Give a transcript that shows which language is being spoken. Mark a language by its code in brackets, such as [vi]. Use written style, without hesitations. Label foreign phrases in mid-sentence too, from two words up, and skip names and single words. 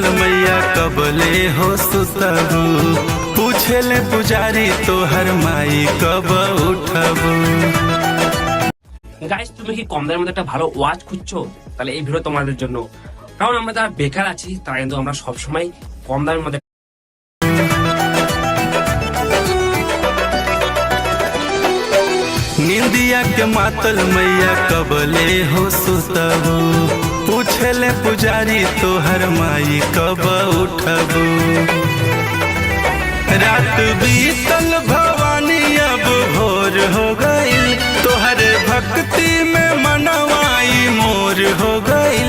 [bho] मैया कबले हो सुतबू, पूछेले पुजारी तोहर माई कब उठबू। [bn] গাইস তুমি কি কম দামের মধ্যে একটা ভালো ওয়াচ খুঁজছো? তাহলে এই ভিডিও তোমাদের জন্য। কারণ আমরা যারা বেকার আছি তারা কিন্তু আমরা সবসময় কম দামের মধ্যে [bho] निंदिया के मातल मैया कबले हो सुतबू, पूछले पुजारी तोहर माई कब उठबू। रात बीतल भवानी अब भोर हो गईल, तोहरे भक्ति में मनवाई मोर हो गईल।